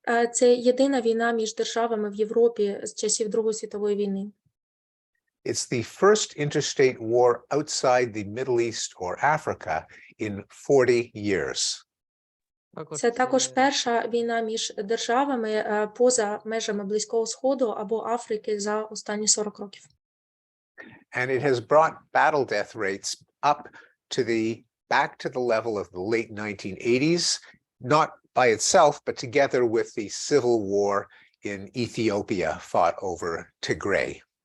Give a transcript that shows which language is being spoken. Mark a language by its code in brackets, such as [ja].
[uk] Це єдина війна між державами в Європі з часів Другої світової війни. [en] It's the first interstate war outside the Middle East or Africa in 40 years. [uk] Це також перша війна між державами поза межами Близького Сходу або Африки за останні 40 років. [en] And it has brought battle death rates up back to the level of the late 1980s, not by itself, but together with the civil war in Ethiopia fought over Tigray.